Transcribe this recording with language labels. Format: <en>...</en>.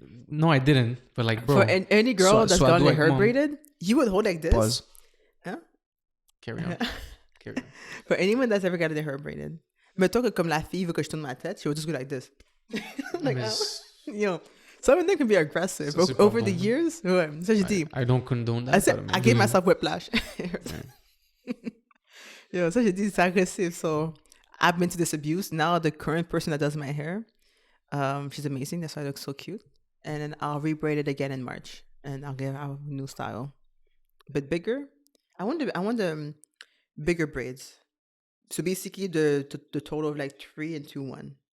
<en>No, I didn't. But like, bro. for any girl that's gotten her hair mom. braided, you would hold like this. Pause. Huh? Carry on. Carry on. For anyone that's ever gotten their hair braided,</en> <fr>mettons que comme la fille veut que je tourne ma tête,</fr> <en>she would just go like this. Like, some of them can be aggressive.</en> <fr>Ça, c'est pas</fr> <en>Over</en> <fr>bon. the years, ouais, ça j'ai dit.</fr> <en>I don't condone that. I gave myself whiplash.</en> <fr>Ça j'ai dit, c'est agressif.</fr> <en>So I've been to this abuse. Now the current person that does my hair, she's amazing. That's why I look so cute. And then I'll re-braid it again in March, and I'll give out a new style, but bigger. I want the bigger braids. So basically, the total of like 3 and 2 1.</en>